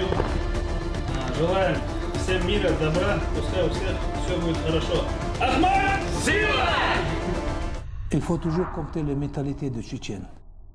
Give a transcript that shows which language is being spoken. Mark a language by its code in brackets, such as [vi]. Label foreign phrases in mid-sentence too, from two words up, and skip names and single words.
[ru] Желаем всем мира, добра, пускай у всех все будет хорошо. Ahmad Sila! [fr] Il faut toujours compter les mentalités de Tchétchènes.